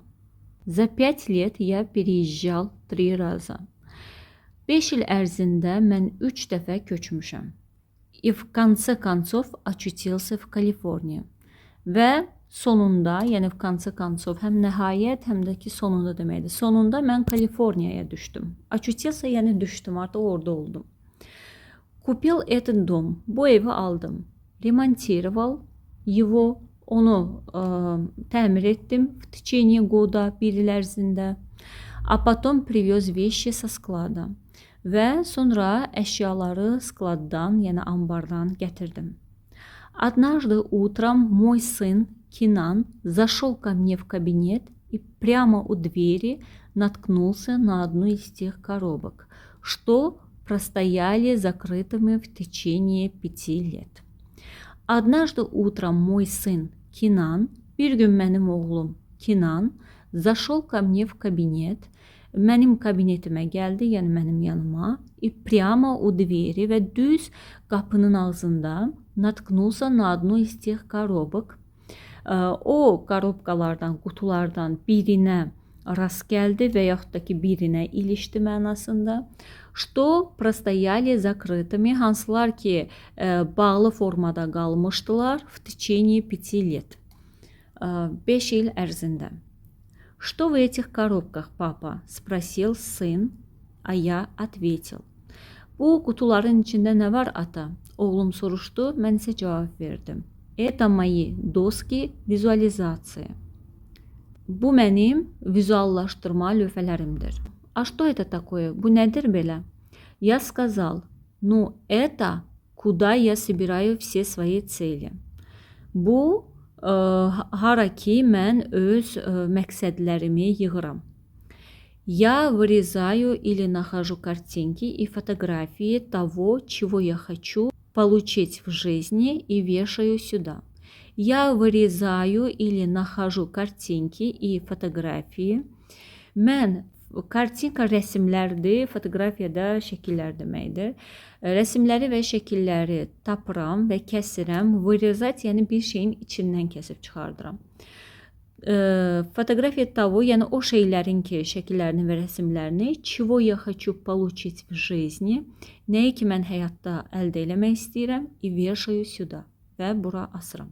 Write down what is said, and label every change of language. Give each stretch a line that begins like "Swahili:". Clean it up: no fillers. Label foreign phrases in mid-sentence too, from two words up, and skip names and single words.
Russian: За 5 лет я переезжал 3 раза.
Azerbaijani: 5 il ərzində mən 3 dəfə köçmüşəm.
Russian: И в конце концов очутился в Калифорнии.
Azerbaijani: Və sonunda, yəni
Russian: в конце концов,
Azerbaijani: həm nəhayət, həm də ki sonunda deməkdir. Sonunda mən Kaliforniyaya düşdüm. Очутился, yəni düşdüm, artıq orada oldum.
Russian: Купил этот дом,
Azerbaijani: bu evi aldım.
Russian: Ремонтировал его,
Azerbaijani: onu təmir etdim
Russian: в течение года,
Azerbaijani: 1 il ərzində.
Russian: А потом привез вещи со склада.
Azerbaijani: Və sonra əşyaları skladdan, yəni ambardan gətirdim.
Russian: Однажды утром мой сын Кинан зашел ко мне в кабинет и прямо у двери наткнулся на одну из тех коробок, что простояли закрытыми в течение 5 лет. Однажды утром мой сын Кинан,
Azerbaijani: bir gün mənim oğlum Kinan,
Russian: зашел ко мне в кабинет,
Azerbaijani: mənim kabinetimə gəldi, yəni mənim yanıma,
Russian: и прямо у двери
Azerbaijani: və düz qapının ağzında
Russian: наткнулся на одну из тех коробок.
Azerbaijani: O korobkalardan, qutulardan birinə rast gəldi və yaxud da ki birinə ilişdi mənasında.
Russian: Что простояли закрытыми,
Azerbaijani: hansılar ki bağlı formada qalmışdılar
Russian: в течение 5 лет.
Azerbaijani: 5 il ərzində.
Russian: Что в этих коробках, папа? Спросил сын, а я ответил.
Azerbaijani: Bu qutuların içində nə var, ata? Oğlum soruşdu, mən isə cavab verdim.
Russian: Это мои доски визуализации.
Azerbaijani: Bu mənim vizuallaşdırma lövhələrimdir.
Russian: А что это такое?
Azerbaijani: Bu nədir belə?
Russian: Я сказал, ну это куда я собираю все свои цели.
Azerbaijani: Bu hara ki mən öz məqsədlərimi yığıram.
Russian: Я вырезаю или нахожу картинки и фотографии того, чего я хочу получить в жизни и вешаю сюда. Я вырезаю или нахожу картинки и фотографии.
Azerbaijani: Mən kartinka rəsmlərdir, fotoqrafiya da şəkillər deməkdir. Rəsmləri və şəkilləri tapıram və kəsirəm. Vырезать, yəni bir şeyin içindən kəsib çıxardıram.
Russian: Фотография того,
Azerbaijani: yəni o şeylərin ki, şəkillərini və rəsmlərini,
Russian: чего я хочу получить в жизни,
Azerbaijani: nəyi ki mən həyatda əldə eləmək istəyirəm,
Russian: и вешаю сюда
Azerbaijani: və bura asıram.